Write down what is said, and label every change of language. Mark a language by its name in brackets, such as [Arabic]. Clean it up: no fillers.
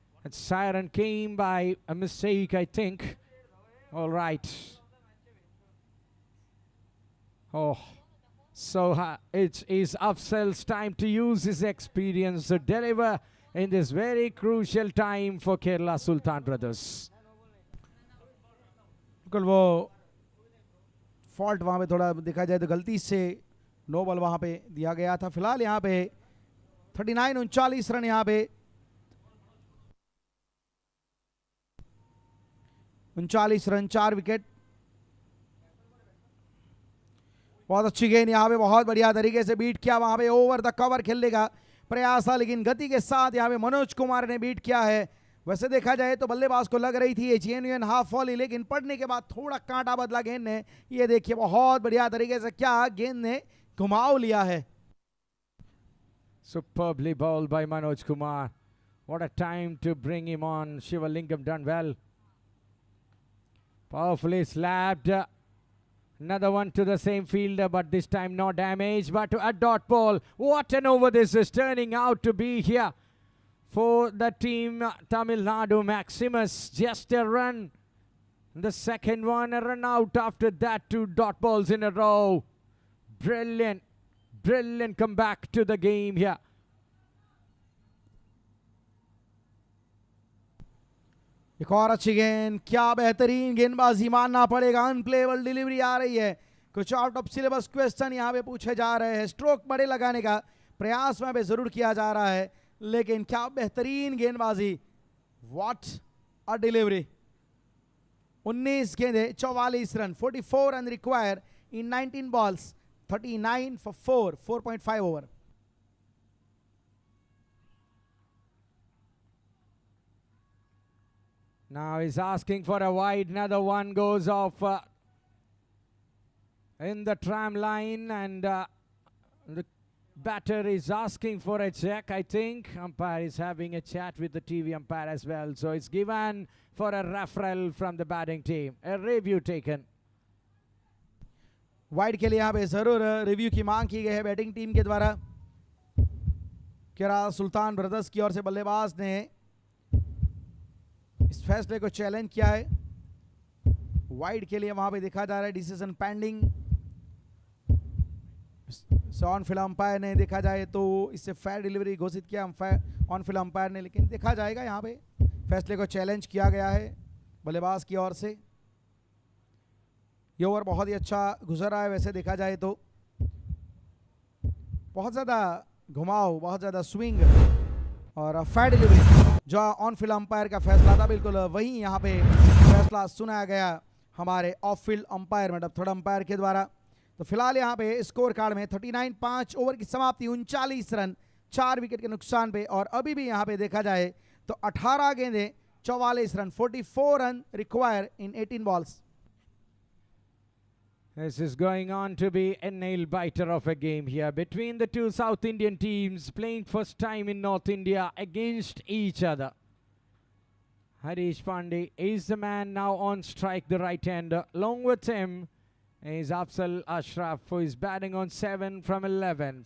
[English] That siren came by a mistake, I think. All right. Oh, so it is Afzal's time to use his experience to deliver in this very crucial time for Kerala Sultan brothers. [Hindi] बिल्कुल वो fault वहाँ पे थोड़ा देखा जाए तो गलती से नो बॉल वहाँ पे दिया गया था। फिलहाल यहाँ पे 39 रन, यहाँ पे 39 रन, 4 विकेट। बहुत अच्छी गेंद यहाँ पे, बहुत बढ़िया तरीके से बीट किया, वहाँ पे ओवर द कवर खेलने का प्रयास था लेकिन गति के साथ यहाँ पे मनोज कुमार ने बीट किया है। वैसे देखा जाए तो बल्लेबाज को लग रही थी ये जेन्युइन हाफ वॉली, लेकिन पड़ने के बाद थोड़ा कांटा बदला गेंद ने। ये देखिए बहुत बढ़िया तरीके से क्या गेंद ने घुमाव लिया है। [English] Superbly bowled by Manoj Kumar. What a time to bring him on. Shivalingam done well. Powerfully slapped. Another one to the same fielder, but this time no damage. But a dot ball. What an over this is turning out to be here for the team Tamil Nadu. Maximus, just a run. The second one, a run out after that. 2 dot balls in a row. Brilliant. Brilliant comeback to the game here. [Hindi] एक और अच्छी गेंद, क्या बेहतरीन गेंदबाजी मानना पड़ेगा। Unplayable delivery आ रही है, कुछ [English] out of syllabus question [Hindi] यहाँ पे पूछे जा रहे हैं। स्ट्रोक बड़े लगाने का प्रयास में भी जरूर किया जा रहा है लेकिन क्या बेहतरीन गेंदबाजी, [English] What a delivery. [Hindi] 19 गेंदें 44 run, 44 run [English] Require in 19 balls, 39 for 4.5 over. Now he's asking for a wide. Another one goes off in the tram line, and the batter is asking for a check, I think. Umpire is having a chat with the TV umpire as well. So it's given for a referral from the batting team. A review taken. [Hindi] Wide के लिए यहाँ पे जरूर review की मांग की गई है बैटिंग टीम के द्वारा। केरला सुल्तान ब्रदर्स की ओर से बल्लेबाज ने इस फैसले को चैलेंज किया है। वाइड के लिए वहां पे देखा जा रहा है decision pending. On field umpire ने देखा जाए तो इससे फेयर डिलीवरी घोषित किया ऑन फील्ड अंपायर ने, लेकिन देखा जाएगा यहाँ पे फैसले को चैलेंज किया गया है बल्लेबाज की ओर से। ये ओवर बहुत ही अच्छा गुजर रहा है वैसे देखा जाए तो, बहुत ज़्यादा घुमाव, बहुत ज़्यादा स्विंग और फेयर डिलीवरी जो ऑन फील्ड अंपायर का फैसला था बिल्कुल वही यहाँ पे फैसला सुनाया गया हमारे ऑफ फील्ड अंपायर मतलब थर्ड अंपायर के द्वारा। तो फिलहाल यहाँ पे स्कोर कार्ड में 39, 5 ओवर की समाप्ति, 39 रन, 4 विकेट के नुकसान पे। और अभी भी यहाँ पे देखा जाए तो 18 गेंदें 44 run, 44 run [English] Require in 18 balls। This is going on to be a nail-biter of a game here between the two South Indian teams playing first time in North India against each other. Harish Pandey is the man now on strike, the right-hander. Along with him is Afzal Ashraf, who is batting on 7 from 11.